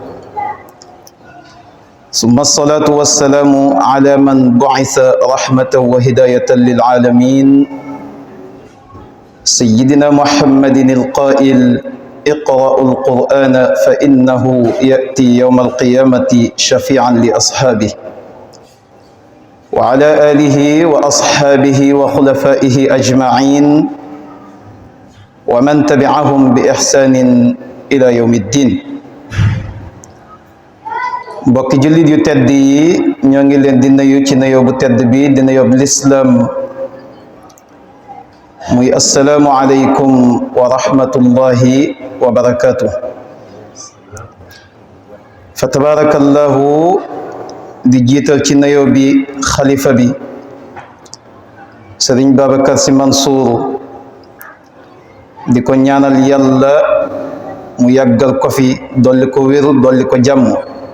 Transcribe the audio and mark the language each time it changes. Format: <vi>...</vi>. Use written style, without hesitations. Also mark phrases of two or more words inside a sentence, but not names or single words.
<ar>ثم الصلاة والسلام على من بعث رحمة وهداية للعالمين، سيدنا محمد القائل: اقرأوا القرآن فإنه يأتي يوم القيامة شفيعا لأصحابه، وعلى آله وأصحابه وخلفائه أجمعين ومن تبعهم بإحسان إلى يوم الدين.</ar> <wo>mbokki jullit yu tedd yi ñoo ngi leen di nuyu ci nuyoo bu tedd bi di nuyoo bu lislaam muy</wo> <ar>السلام عليكم ورحمة الله وبركاته.</ar> <wo>fa tabarakallahu di jiital ci nuyoo bi xalifa bi Sëriñ Babacar Sy Mansour, di ko ñaanal yàlla mu yàggal ko fi, dolli ko wér, dolli ko jàmm.</wo>